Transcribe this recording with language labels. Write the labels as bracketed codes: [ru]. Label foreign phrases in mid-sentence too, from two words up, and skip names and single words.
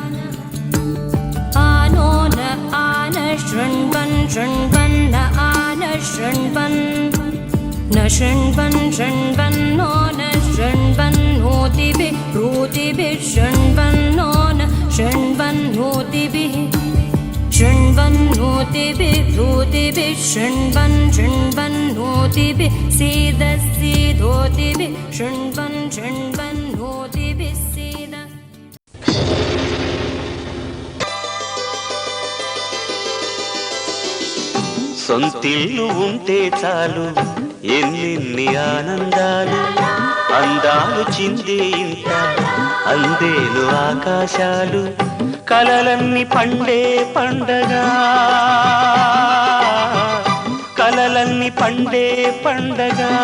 [sa] आनो न आन शृण्वन् शृण्वन् न आन शृण्वन् न शृण्वन् शृण्वन्नो न शृण्वन्नोतिभिः रूतिभिः शृण्वन्नो न शृण्वन्नोतिभिः शृण्वन्नोतिभिः रूतिभिः शृण्वन् शृण्वन्नोतिभिः सीदसीदोतिभिः शृण्वन् शृण्वन्नोतिभिः सीद [te] సొంతిల్లు ఉంటే చాలు ఎన్నెన్ని ఆనందాలు అందాలు చిందే ఇంత అందేను ఆకాశాలు కలలన్నీ పండే పండగ కలలన్నీ పండే పండగ